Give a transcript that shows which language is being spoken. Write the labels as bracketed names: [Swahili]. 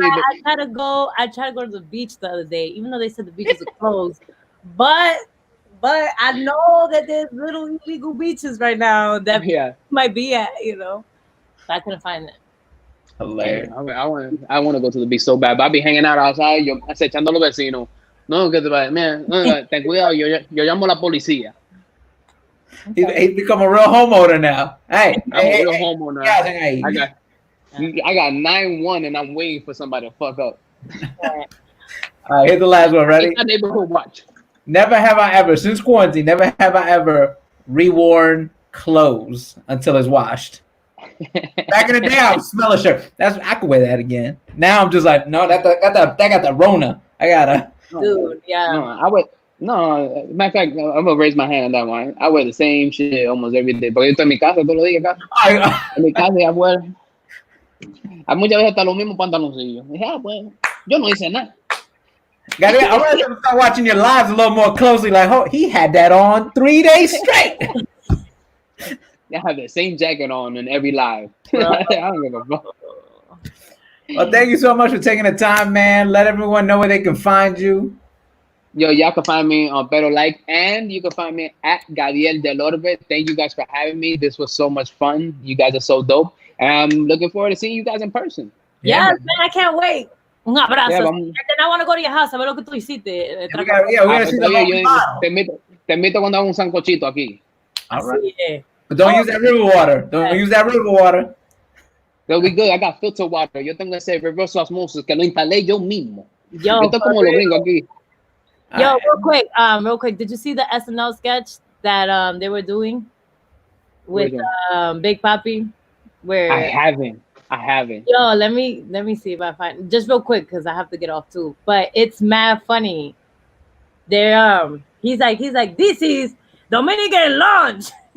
[English] gonna lie, I tried to go to the beach the other day, even though they said the beaches are closed. But I know that there's little illegal beaches right now that Yeah. might be at, But I couldn't find it. Hilarious. I want to go to the beach so bad, but I'll be hanging out outside, [Spanish] yo acechando a los vecinos. No, que te va, man, ten cuidado, yo llamo a la policía. [English] He's become a real homeowner now. Hey, I'm a real homeowner. yeah, hey. I got 9-1 and I'm waiting for somebody to fuck up. All right, here's the last one. Ready? It's a neighborhood watch. Never have I ever, since quarantine, never have I ever reworn clothes until it's washed. Back in the day, I would smell a shirt. I could wear that again. Now I'm just like, no, that got the Rona. I gotta. Dude, yeah. No, I would. No, matter of fact, I'm gonna raise my hand on that one. I wear the same shit almost every day. [Spanish] Porque yo estoy en mi casa todos los días acá. En mi casa ya wear. Hay muchas veces hasta los mismos pantaloncillos. Dije, pues, yo no hice nada. [English] Gadiel, I want to start watching your lives a little more closely. Like, oh, he had that on 3 days straight. I have the same jacket on in every live. I don't give a fuck. Well, thank you so much for taking the time, man. Let everyone know where they can find you. Yo, y'all can find me on Pero Like, and you can find me at Gadiel Del Orbe. Thank you guys for having me. This was so much fun. You guys are so dope. And I'm looking forward to seeing you guys in person. Yes, man, I can't wait. [Spanish] Un abrazo. [English] Yeah, And then I want to go to your house [Spanish] a ver lo que tú hiciste. [English] We're gonna see the whole [Spanish] te invito cuando haga un sancochito aquí. [English] All right. [Spanish] Así es. [English] But don't use that river water. Don't use that river water. That'll be good. I got filter water. [Spanish] Yo tengo ese reverse osmosis que lo instalé yo mismo. Yo, Yo estoy como los gringos aquí. [English] Yo, real quick, did you see the SNL sketch that they were doing with Big Papi? Where I haven't. Yo, let me see if I find just real quick because I have to get off too. But it's mad funny. They're he's like this is Dominican lunch.